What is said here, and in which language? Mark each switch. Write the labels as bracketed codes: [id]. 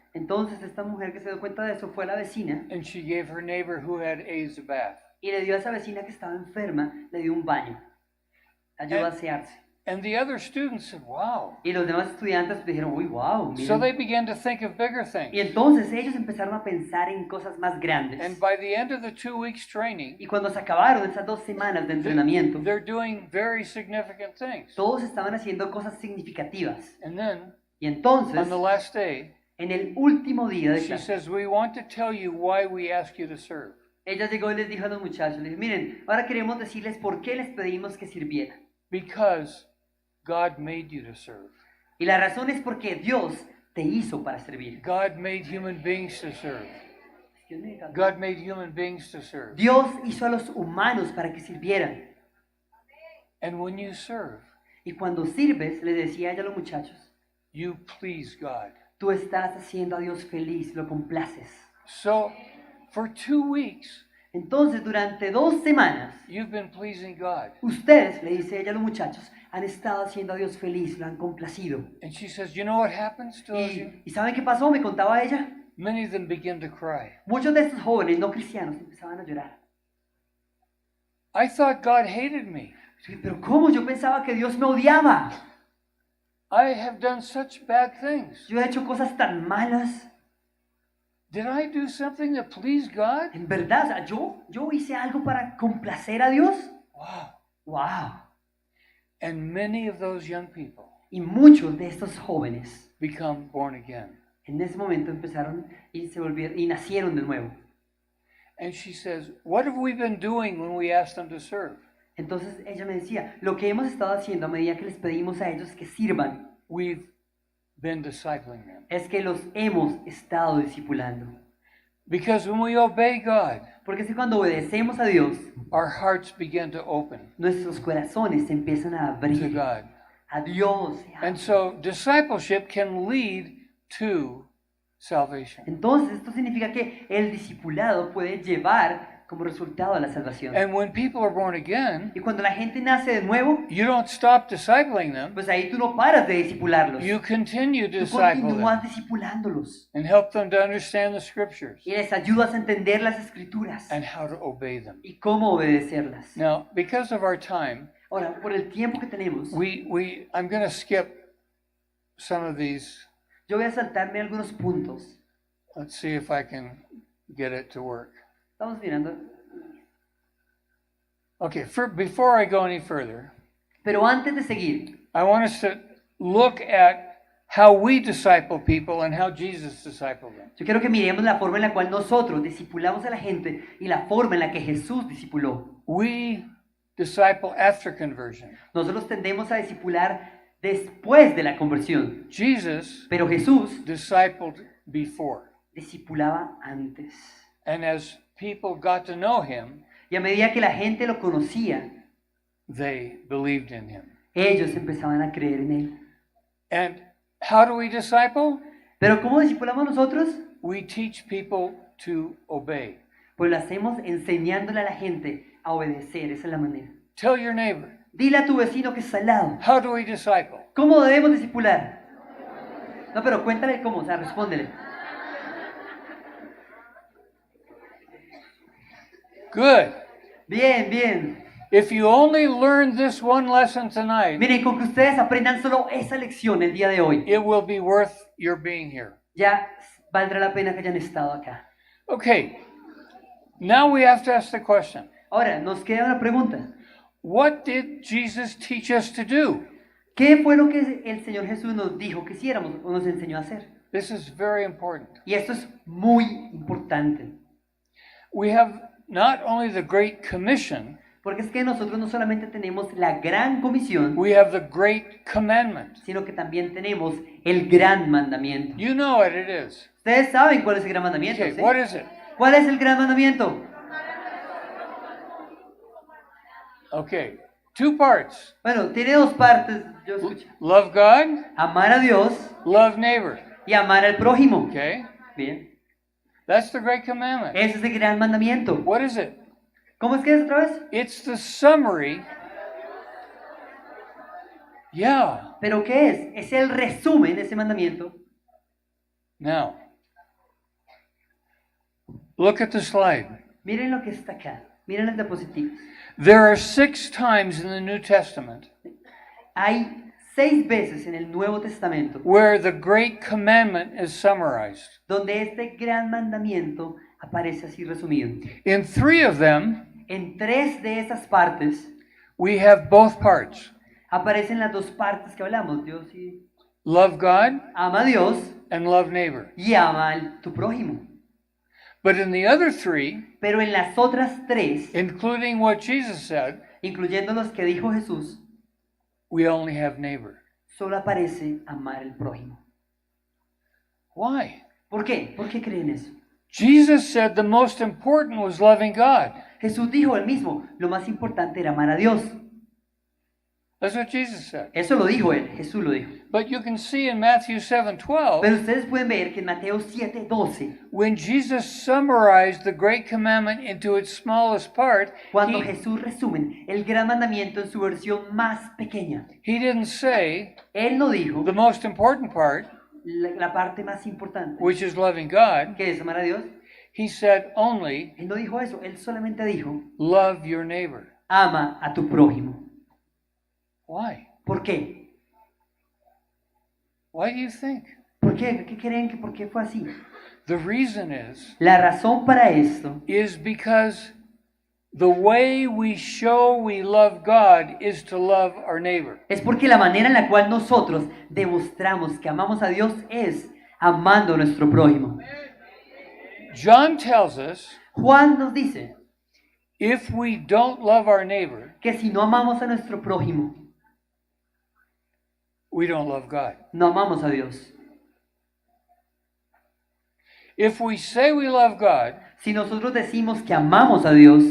[es] Entonces esta mujer que se dio cuenta de eso fue a la vecina [en] and she gave her neighbor who had AIDS a bath. [es] y le dio a esa vecina que estaba enferma, le dio un baño, ayudó a asearse. [en] And the other students said, wow. [es] Y los demás estudiantes dijeron, uy, wow, [en] So [es] miren. [en] they began to think of bigger [es] Y [en] things. [es] entonces ellos empezaron a pensar en cosas más grandes. [en] And by the end of the 2 weeks training, [es] Y cuando se acabaron esas 2 semanas de entrenamiento, [en] they're doing very significant things. [es] todos estaban haciendo cosas significativas. [en] And then [es] Y entonces, [en] on the last day, [es] en el último día de [en] she [es] clase, [en] says, we want to tell you why we ask you to serve. [es] ella llegó y les dijo a los muchachos, les dijo, miren, ahora queremos decirles por qué les pedimos que sirvieran. [en] Because God made you to serve. [es] Y la razón es porque Dios te hizo para servir. [en] God made human beings to serve. God made human beings to serve. [es] Dios hizo a los humanos para que sirvieran. [en] And when you serve, [es] Y cuando sirves, le decía ella a los muchachos, [en] you please God. [es] tú estás haciendo a Dios feliz, lo complaces. [en] So for 2 weeks, [es] Entonces, durante 2 semanas, [en] you've been pleasing God. [es] ustedes, le dice ella a los muchachos, han estado haciendo a Dios feliz, lo han complacido. [en] And she says, you know what happens to those? [es] ¿Y saben qué pasó? Me contaba ella. [en] Many of them begin to cry. [es] Muchos de estos jóvenes no cristianos empezaban a llorar. [en] I thought God hated me. [es] Sí, pero ¿cómo? Yo pensaba que Dios me odiaba. [en] I have done such bad things. [es] Yo he hecho cosas tan malas. [en] Did I do something to please God? [es] En verdad, o sea, yo hice algo para complacer a Dios. [en] Wow. [es] ¡Wow! [en] And many of those young people [es] Y muchos de estos jóvenes [en] become born again. [es] en ese momento empezaron y se volvieron y nacieron de nuevo. [en] And she says, what have we been doing when we asked them to serve? [es] Entonces ella me decía, lo que hemos estado haciendo a medida que les pedimos a ellos que sirvan, [en] We've been discipling them. [es] es que los hemos estado discipulando. [en] Because when we obey God, [es] Porque es que cuando obedecemos a Dios, [en] our hearts begin to open [es] nuestros corazones se empiezan a [en] to [es] abrir [en] God. [es] a Dios. [en] And so discipleship can lead to salvation. [es] Entonces esto significa que el discipulado puede llevar como resultado a la salvación. [en] And when people are born again, [es] Y cuando la gente nace de nuevo, [en] you don't stop discipling them. [es] pues ahí tú no paras de discipularlos. [en] You continue to [es] Tú [en] disciple [es] continúas [en] them [es] discipulándolos [en] and help them to understand the scriptures [es] y les ayudas a entender las escrituras [en] and how to obey them. [es] y cómo obedecerlas. [en] Now, because of our time, [es] Ahora, por el tiempo que tenemos, [en] I'm going to skip some of these. [es] yo voy a saltarme algunos puntos. [en] Let's see if I can get it to work. [es] Estamos mirando. [en] Okay, before I go any further, [es] Pero antes de seguir, [en] I want us to look at how we disciple people and how Jesus discipled them. [es] yo quiero que miremos la forma en la cual nosotros discipulamos a la gente y la forma en la que Jesús discipuló. [en] We disciple after conversion. [es] Nosotros tendemos a discipular después de la conversión, [en] Jesus [es] pero Jesús [en] discipled before. [es] discipulaba antes. [en] And as people got to know him, [es] Y a medida que la gente lo conocía, [en] they believed in him. [es] ellos empezaban a creer en él. [en] And how do we disciple? [es] Pero ¿cómo discipulamos nosotros? [en] We teach people to obey. [es] Pues lo hacemos enseñándole a la gente a obedecer, esa es la manera. [en] Tell your neighbor, [es] Dile a tu vecino que está al lado. [en] how do we disciple? [es] ¿Cómo debemos discipular? No, pero cuéntale cómo, o sea, respóndele. [en] Good. [es] Bien, bien. [en] If you only learn this one lesson tonight, [es] Miren, con que ustedes aprendan solo esa lección el día de hoy, [en] it will be worth your being here. [es] ya valdrá la pena que hayan estado acá. [en] Okay, now we have to ask the question. [es] Ahora, nos queda una pregunta. [en] What did Jesus teach us to do? [es] ¿Qué fue lo que el Señor Jesús nos dijo que hiciéramos o nos enseñó a hacer? [en] This is very important. [es] Y esto es muy importante. [en] We have not only the Great Commission, [es] Porque es que nosotros no solamente tenemos la gran comisión, [en] we have the Great Commandment. [es] sino que también tenemos el gran mandamiento. [en] You know what it is. [es] Ustedes saben cuál es el gran mandamiento, [en] Okay, [es] ¿sí? [en] what is it? [es] ¿Cuál es el gran mandamiento? [en] Okay, two parts. [es] Bueno, tiene dos partes, yo escuché. [en] Love God, [es] Amar a Dios [en] love neighbor. [es] y amar al prójimo. [en] Okay? [es] Bien. [en] That's the Great Commandment. [es] Ese es el gran mandamiento. [en] What is it? [es] ¿Cómo es que es otra vez? [en] It's the summary. Yeah. [es] ¿Pero qué es? Es el resumen de ese mandamiento. [en] Now, look at the slide. [es] Miren lo que está acá. Miren las diapositivas. [en] There are 6 times in the New Testament [es] Hay 6 veces en el Nuevo Testamento [en] where the Great Commandment is summarized. [es] donde este gran mandamiento aparece así resumido. [en] In 3 of them, [es] En 3 de esas partes [en] we have both parts. [es] aparecen las dos partes que hablamos. Dios y [en] Love God [es] ama a Dios [en] and love neighbor. [es] y ama a tu prójimo. [en] But in the other 3, [es] Pero en las otras 3, [en] including what Jesus said, [es] incluyendo los que dijo Jesús, [en] we only have neighbor. [es] solo aparece amar al prójimo. [en] Why? [es] ¿Por qué? ¿Por qué creen eso? [en] Jesus said the most important was loving God. [es] Jesús dijo él mismo, lo más importante era amar a Dios. [en] That's what Jesus said. [es] Eso lo dijo él, Jesús lo dijo. [en] But you can see in Matthew 7:12, [es] Pero ustedes pueden ver que en Mateo 7:12, [en] when Jesus summarized the great commandment into its smallest part, [es] cuando [en] he, [es] Jesús resume el gran mandamiento en su versión más pequeña, [en] he didn't say [es] él no dijo [en] the most important part, [es] la parte más importante, [en] which is loving God. [es] que es amar a Dios. [en] He said only [es] Él no dijo eso, él solamente dijo, [en] love your neighbor. [es] ama a tu prójimo. [en] Why? [es] ¿Por qué? [en] Why do you think? [es] ¿Por qué? ¿Qué creen que por qué fue así? [en] The reason is [es] La razón para esto [en] because the way we show we love God is to love our neighbor. [es] es porque la manera en la cual nosotros demostramos que amamos a Dios es amando a nuestro prójimo. [en] John tells us [es] Juan nos dice [en] if we don't love our neighbor, [es] que si no amamos a nuestro prójimo, [en] we don't love God. [es] no amamos a Dios. [en] If we say we love God, [es] Si nosotros decimos que amamos a Dios,